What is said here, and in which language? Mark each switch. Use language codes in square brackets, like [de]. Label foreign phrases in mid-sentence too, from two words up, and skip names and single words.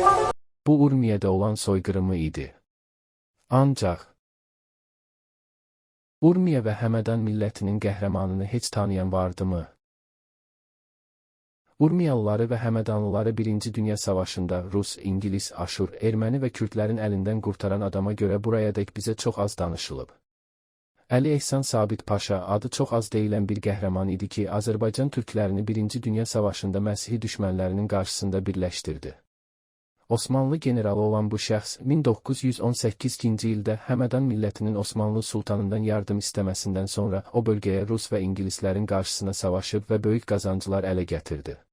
[az] Bu Urmiye'de olan soykırımı idi. Ancak Urmiye ve Həmədan millətinin qəhrəmanını heç tanıyan vardı mı? Urmiyalıları ve Həmədanlıları 1. Dünya Savaşında Rus, İngiliz, Aşur, Erməni ve Kürtlərin əlindən qurtaran adama göre buraya dek bize çok az danışılıb. Əli Ehsan Sabit Paşa adı çok az deyilən bir qəhrəman idi ki, Azərbaycan türklərini 1. Dünya Savaşında Məsihi düşmənlərinin qarşısında birləşdirdi. Osmanlı generalı olan bu şəxs 1918-ci ildə Həmədan millətinin Osmanlı sultanından yardım istəməsindən sonra o bölgəyə Rus və İngilislərin qarşısına savaşıb və böyük qazancılar ələ gətirdi.